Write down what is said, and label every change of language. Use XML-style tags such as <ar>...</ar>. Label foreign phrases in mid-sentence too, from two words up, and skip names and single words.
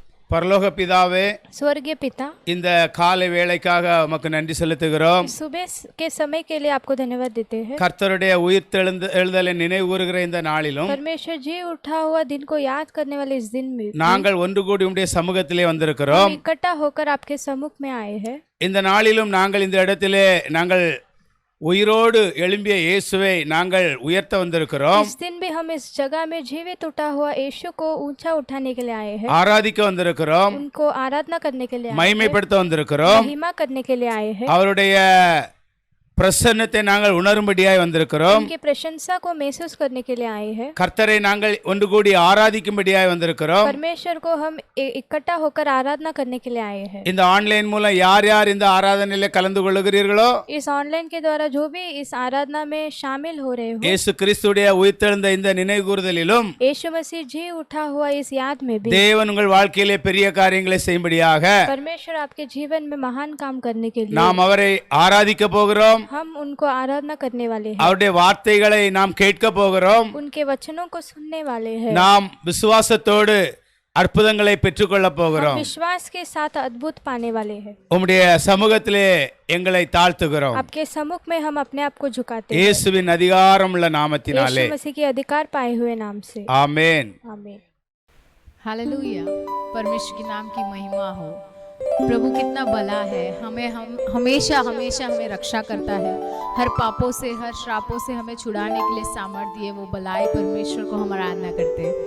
<ta>பரலோக பிதாவே,</ta> <hi>स्वर्गीय पिता,</hi> <ta>இந்த காலை வேளைக்காக உமக்கு நன்றி செலுத்துகிறோம்.</ta> <hi>सुबह के समय के लिए आपको धन्यवाद देते हैं।</hi> <ta>கர்த்தருடைய உயிர்த்தெழுதலை நினைவு கூறுகிற இந்த நாளிலும்</ta> <hi>परमेश्वर जी उठा हुआ दिन को याद करने वाले इस दिन में</hi> <ta>நாங்கள் ஒன்று கூடி உம்முடைய சமூகத்திலே வந்திருக்கிறோம்.</ta> <hi>इकट्ठा होकर आपके सम्मुख में आए हैं।</hi> <ta>இந்த நாளிலும் நாங்கள் இந்த இடத்திலே நாங்கள் உயிரோடு எழும்பிய இயேசுவை நாங்கள் உயர்த்த வந்திருக்கிறோம்.</ta> <hi>इस दिन भी हम इस जगह में जीवित उठा हुआ यीशु को ऊंचा उठाने के लिए आए हैं।</hi> <ta>ஆராதிக்க வந்திருக்கிறோம்.</ta> <hi>उनको आराधना करने के लिए आए हैं।</hi> <ta>மகிமைப்படுத்த வந்திருக்கிறோம்.</ta> <hi>महिमा करने के लिए आए हैं।</hi> <ta>அவருடைய பிரசன்னத்தை நாங்கள் உணரும்படியாய் வந்திருக்கிறோம்.</ta> <hi>उनकी प्रशंसा को महसूस करने के लिए आए हैं।</hi> <ta>கர்த்தரை நாங்கள் ஒன்று கூடி ஆராதிக்கும்படியாய் வந்திருக்கிறோம்.</ta> <hi>परमेश्वर को हम इकट्ठा होकर आराधना करने के लिए आए हैं।</hi> <ta>இந்த ஆன்லைன் மூலம் யார் யார் இந்த ஆராதனையிலே கலந்து கொள்ளுகிறீர்களோ,</ta> <hi>इस ऑनलाइन के द्वारा जो भी इस आराधना में शामिल हो रहे हो,</hi> <ta>இயேசு கிறிஸ்துடைய உயிர்த்தெழுந்த இந்த நினைவுகூறுதலிலும்</ta> <hi>यीशु मसीह जी उठा हुआ इस याद में भी</hi> <ta>தேவன் உங்கள் வாழ்க்கையிலே பெரிய காரியங்களை செய்யும்படியாக</ta> <hi>परमेश्वर आपके जीवन में महान काम करने के लिए</hi> <ta>நாம் அவரை ஆராதிக்க போகிறோம்.</ta> <hi>हम उनको आराधना करने वाले हैं।</hi> <ta>அவருடைய வார்த்தைகளை நாம் கேட்க போகிறோம்.</ta> <hi>उनके वचनों को सुनने वाले हैं।</hi> <ta>நாம் விசுவாசத்தோடு அற்புதங்களை பெற்றுக்கொள்ள போகிறோம்.</ta> <hi>विश्वास के साथ अद्भुत पाने वाले हैं।</hi> <ta>உம்முடைய சமூகத்திலே எங்களை தாழ்த்துகிறோம்.</ta> <hi>आपके सम्मुख में हम अपने आप को झुकाते हैं।</hi> <ta>இயேசுவின் அதிகாரமுள்ள நாமத்தினாலே</ta> <hi>यीशु मसीह के अधिकार पाए हुए नाम से आमेन। आमीन। हालेलुया। परमेश्वर के नाम की महिमा हो। प्रभु कितना भला है, हम हमेशा हमें रक्षा करता है। हर पापों से, हर श्रापों से हमें छुड़ाने के लिए सामर्थ्य दिए वो भलाई परमेश्वर को हम आराधना करते हैं।</hi>